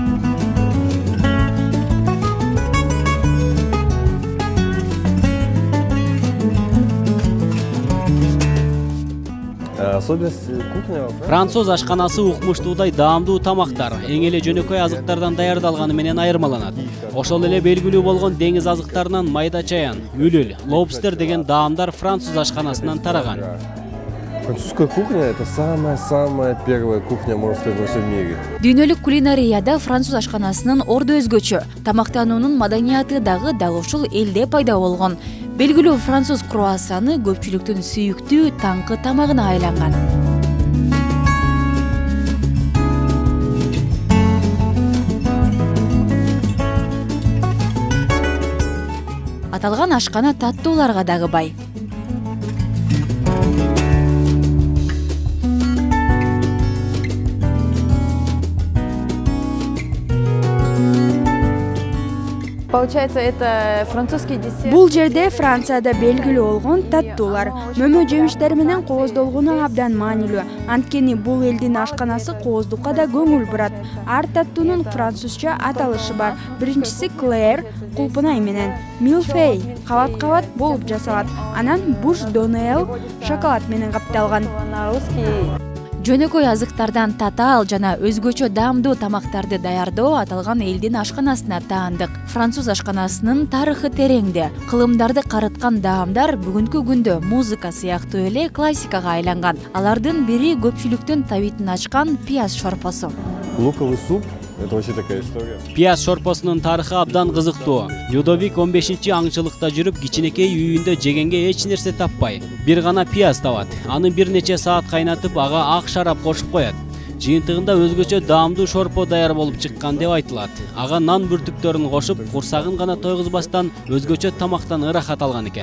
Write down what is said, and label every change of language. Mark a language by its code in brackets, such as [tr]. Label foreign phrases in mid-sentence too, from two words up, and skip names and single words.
[ky] Француз ашканасы укмуштуудай даамдуу тамактар, эң эле жөнөкөй азыктардан даярдалганы менен айырмаланат. Ошол эле белгилүү болгон деңиз азыктарынан майда чаян, үлүл, лобстер деген даамдар француз ашканасынан тараган. [ru] Французская кухня – это самая первая кухня, можно сказать, во всем мире. [ky] Дүйнөлүк кулинарияда француз ашканасынын орду өзгөчө, тамактануунун маданияты дагы дал ушул элде пайда болгон. Белгилүү француз круассаны көпчүлүктүн сүйүктүү таңкы тамагына айланган. Аталган ашкана таттууларга дагы бай. [ru] Получается, это французский десерт. [ky] Бул жерде Францияда белгилүү болгон таттуулар, мөмө жемиштер менен кооздолгону абдан маанилүү. Анткени бул элдин ашканасы кооздукка да көңүл бурат. Ар таттуунун французча аталышы бар. Биринчиси клэр, кулпунай менен, милфей, кабат-кабат болуп жасалат. Анан буш донел, шоколад менен капталган. [ru] На русский. [ky] Жөнөкөй азыктардан татаал жана өзгөчө даамдуу тамактарды даярдоо аталган элдин ашканасына таандык. Француз ашканасынын тарыхы тереңде. Кылымдарды карыткан даамдар бүгүнкү күндө музыка сыяктуу эле классикага айланган. Алардын бири көпчүлүктүн табитин ачкан пияз шорпосу. [ru] Луковый суп – это вообще такая история. [ky] Пияз шорпосунун тарыхы абдан кызыктуу. Людовик 15-чи аңчылыкта жүрүп, кичинекей үйүндө жегенге эч нерсе таппай, бир гана пияз табат. Аны бир нече саат кайнатып, ага ак шарап кошуп коет. Жыйынтыгында өзгөчө даамдуу шорпо даяр болуп чыккан деп айтылат. Ага нан бүртүктөрүн кошуп, курсагын гана тойгузбастан өзгөчө тамактан ырахат алган экен.